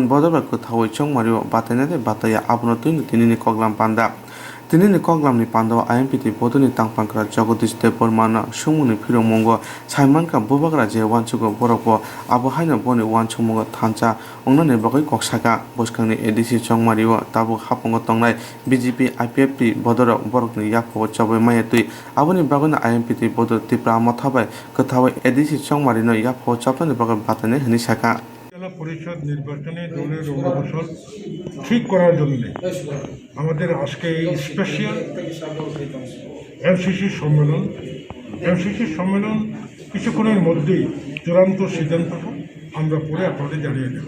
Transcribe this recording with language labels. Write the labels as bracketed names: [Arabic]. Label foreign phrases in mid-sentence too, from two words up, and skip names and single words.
[Kok Borok] bodaba kuthawai chongmario batainade bataya abno tuini tinini koglam panda tinini koglamni pandawa IMPT bodoni tangpankra Jagadish Dev Burmana sumuni phirongmongo saimanka bubagra je wanchugo borokbo abo haina boni wanchungmongo thancha ongnani bagai koksaka buskangni edisi chongmario tabu hapongo tongnai BJP IPFP bodoro borokni yakpo chobai mayatui aboni bagona IMPT bodor Tripura mathabai kuthawai edisi chongmarino yakpo chopani bagai batane hini saka [Bangla] জেলা পরিষদ নির্বাচনে দলের অগ্রসর ঠিক করার জন্য আমাদের আজকে এই স্পেশাল এমসিসি সম্মেলন কিছুক্ষণের মধ্যেই চূড়ান্ত সিদ্ধান্তটা আমরা পরে আপনাদের জানিয়ে দেব।